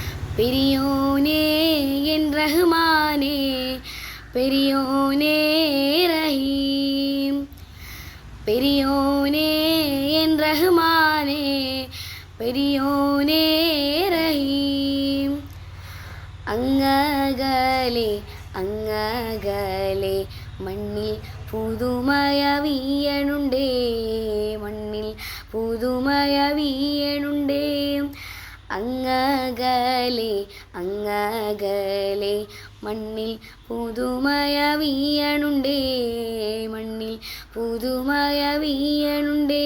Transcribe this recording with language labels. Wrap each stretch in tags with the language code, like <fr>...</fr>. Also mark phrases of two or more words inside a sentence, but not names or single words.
<ta>பெரியோனே என் ரஹ்மானே, பெரியோனே ரஹீம். பெரியோனே என் ரஹ்மானே, பெரியோனே ரஹீம்.</ta> <ml>അങ്ങകലെ അങ്ങകലെ മണ്ണിൽ പുതുമയ വീയണുണ്ടേ, മണ്ണിൽ പുതുമയ വീയണുണ്ടേ. അങ്ങകലെ അങ്ങകലെ മണ്ണിൽ പുതുമയ വീയണുണ്ടേ, മണ്ണിൽ പുതുമയ വീയണുണ്ടേ.</ml>